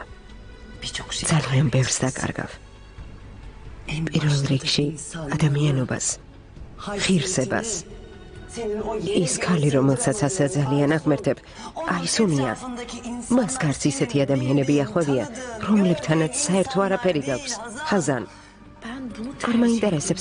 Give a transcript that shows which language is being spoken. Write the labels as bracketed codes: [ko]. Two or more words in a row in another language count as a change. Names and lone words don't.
[tr] Birçok şey. [ka] ძალიან ბევრს დაკარგავ. [tr] En [ka] პირველ [tr] başta [ka] რიგში [tr] insan- [ka] ადამიანობას, ღირსებას. [tr] Senin o yeni [ka] ის ქალი, რომელსაც ასე ძალიან აღმერთებ, აი სუნია. მას გარს ისეთი ადამიანები ახვევია, რომლებთანაც საერთო არაფერი გაქვს. ხაზან, [tr] Ben bunu [ka] არ მაინტერესებს.